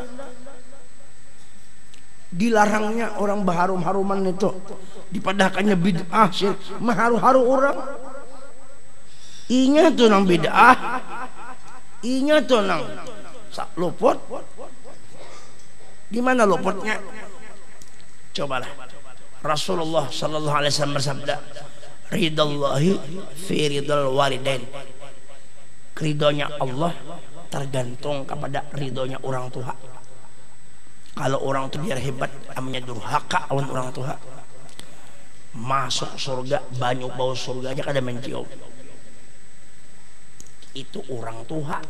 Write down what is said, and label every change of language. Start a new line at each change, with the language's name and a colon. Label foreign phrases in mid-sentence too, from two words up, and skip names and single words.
Banjar: Dilarangnya orang berharum-haruman itu, dipadahkannya bid'ah, mengharu-haru orang. Ingat tuh nang bid'ah, ingat tuh nang luput. Di mana luputnya? Cobalah.
Arabic: رسول الله صلى الله عليه وسلم bersabda, "رضا الله في رضا الوالدين."
Banjar: Ridhonya Allah tergantung kepada ridhonya orang tua. Kalau orang tua biar hebat, namanya durhaka lawan orang tua, masuk surga banyak bau surga aja kada mencium. Itu orang tua.